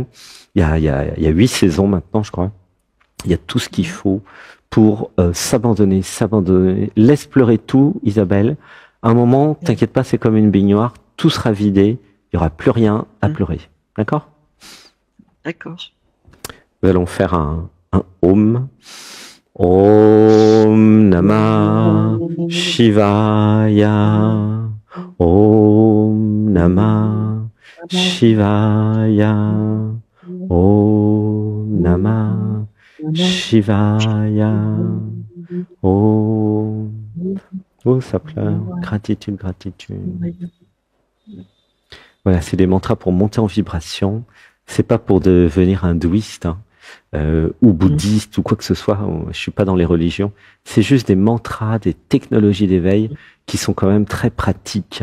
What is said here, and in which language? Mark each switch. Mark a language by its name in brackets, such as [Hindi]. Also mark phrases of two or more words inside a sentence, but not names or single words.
[French] Il y a 8 saisons maintenant, je crois. Il y a tout ce qu'il faut pour s'abandonner. Laisse pleurer tout, Isabelle. À un moment, t'inquiète pas, c'est comme une baignoire. Tout sera vidé. Il y aura plus rien à pleurer. D'accord? D'accord. Nous allons faire un Om. [Sanskrit] Om Namah Shivaya. Om Namah Shivaya. Om Namah Shivaya. Om. [French] Oh, ça pleure. Gratitude, gratitude. Voilà, c'est des mantras pour monter en vibration. C'est pas pour devenir hindouiste, hein, ou bouddhiste ou quoi que ce soit. Je suis pas dans les religions. C'est juste des mantras, des technologies d'éveil qui sont quand même très pratiques.